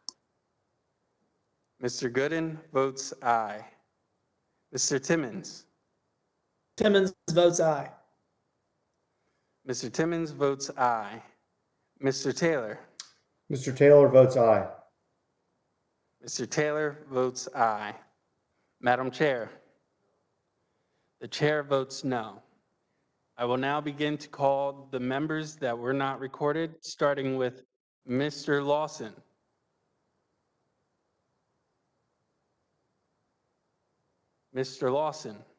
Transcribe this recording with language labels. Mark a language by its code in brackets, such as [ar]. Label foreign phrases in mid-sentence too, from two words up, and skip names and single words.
[en] Mr. Gooden votes aye. Mr. Timmons. Timmons votes aye. Mr. Timmons votes aye. Mr. Taylor. Mr. Taylor votes aye. Mr. Taylor votes aye. Madam Chair, the chair votes no. I will now begin to call the members that were not recorded, starting with Mr. Lawson. Mr. Lawson.